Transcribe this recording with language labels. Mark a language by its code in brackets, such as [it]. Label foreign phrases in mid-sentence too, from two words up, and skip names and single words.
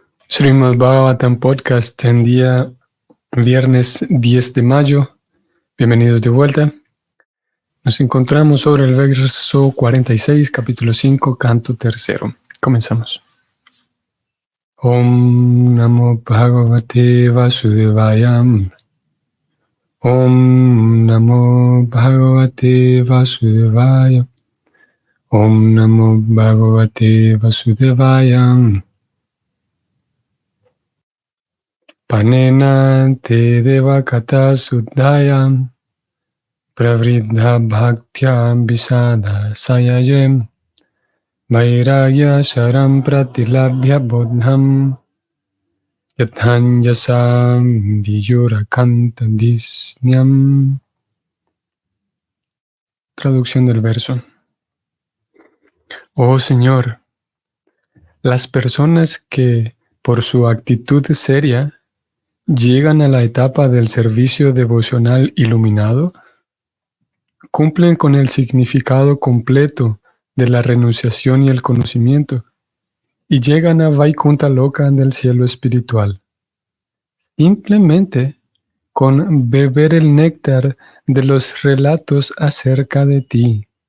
[es] Srimad Bhagavatam Podcast en día viernes 10 de mayo. Bienvenidos de vuelta. Nos encontramos sobre el verso 46, capítulo 5, canto tercero. Comenzamos. [sa] ओं नमो भगवते वासुदेवाय. ओं नमो भगवते वासुदेवाय. ओं नमो भगवते वासुदेवाय. पानेन ते देवकथासुधायाः प्रवृद्धभक्त्या विशदाशया ये वैराग्यसारं प्रतिलभ्य बोधं यथाञ्जसान्वीयुरकुण्ठधिष्ण्यम्. [es] Traducción del verso. Oh Señor, las personas que por su actitud seria llegan a la etapa del servicio devocional iluminado, cumplen con el significado completo de la renunciación y el conocimiento, y llegan a Vaikuntha Loka del cielo espiritual, simplemente con beber el néctar de los relatos acerca de ti.